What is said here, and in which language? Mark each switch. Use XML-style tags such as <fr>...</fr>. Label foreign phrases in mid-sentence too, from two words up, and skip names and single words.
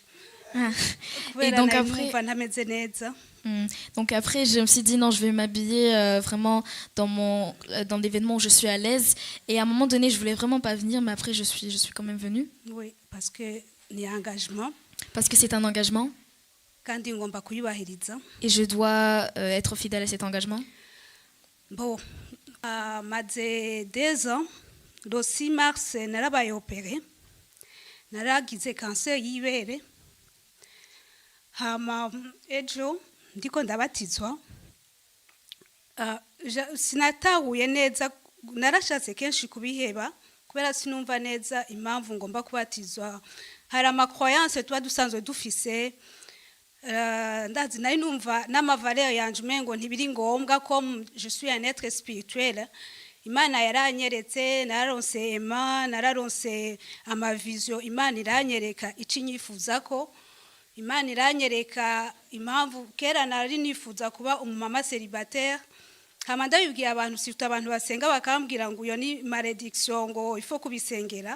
<fr>Et donc après, je me suis dit non, je vais m'habiller vraiment dans des vêtements où je suis à l'aise. Et à un moment donné, je voulais vraiment pas venir, mais après je suis quand même venue. Oui, parce que ni engagement. Parce que c'est un engagement. Et je dois être fidèle à cet engagement. Bon, maze 2 ans, le 6 mars,</fr> <rn>narabaye opéré. Naragize cancer y'ibere. Hama ejo ndiko ndabatizwa sinatahuye neza, narashatse kenshi kubiheba kubera sinumva neza impamvu ngomba kubatizwa. Hari amacroyance tuba dusanzwe dufise, ndazi nari numva n'amavaleur yanje umengo ntibiri ngombwa ko</rn> <fr>je suis un être spirituel.</fr> <rn>Imana yaranyeretse, nararonse ema, nararonse amavision, Imana iranyereka ici nyifuza ko. Imana iranyereka impamvu kera nari nifuza kuba umumama célibataire. Hama ndabibwiye abantu, sifite abantu basenga bakambwira ngo uyo ni malédiction ngo ifo kubisengera.</rn>